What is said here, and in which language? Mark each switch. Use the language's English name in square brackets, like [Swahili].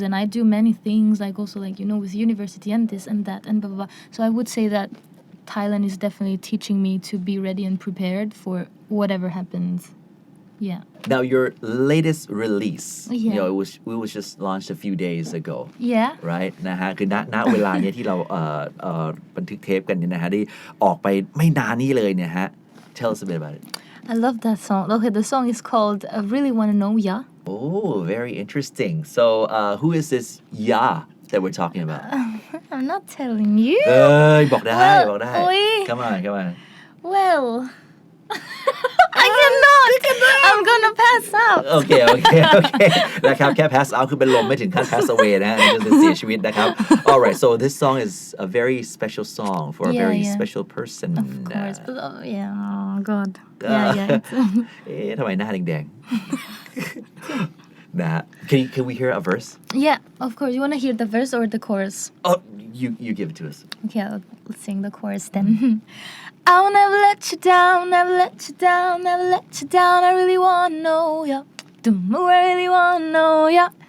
[English] And I do many things, like also like, with university and this and that and blah, blah, blah. So I would say that Thailand is definitely teaching me to be ready and prepared for whatever happens. Yeah. Now, your latest release, Yeah. it was just launched a few days ago. Yeah. Right? [Thai] นะฮะคือณเวลาเนี้ยที่เราบันทึกเทปกันเนี่ยนะฮะได้ออกไปไม่นานนี้เลยเนี่ยฮะ [English] Tell us a bit about it. I love that song. Okay, the song is called I Really Wanna Know Ya. Oh, very interesting. So, who is this Ya that we're talking about? I'm not telling you. [Thai] บอกได้ [English] Come on. Well, I cannot. I'm gonna pass out. Okay. [Thai] นะครับแค่ pass out คือเป็นลมไม่ถึงขั้น pass away นะฮะจะเสียชีวิตนะครับ [English] Alright, so this song is a very special song for a very special person. Of course. But, oh God. Yeah. [Thai] ทำไมหน้าแดงๆนะฮะ [English] Can we hear a verse? Yeah, of course. You want to hear the verse or the chorus? Oh, you give it to us. Okay, let's sing the chorus then. I'll never let you down, never let you down, never let you down. I really wanna know ya. I really wanna know ya.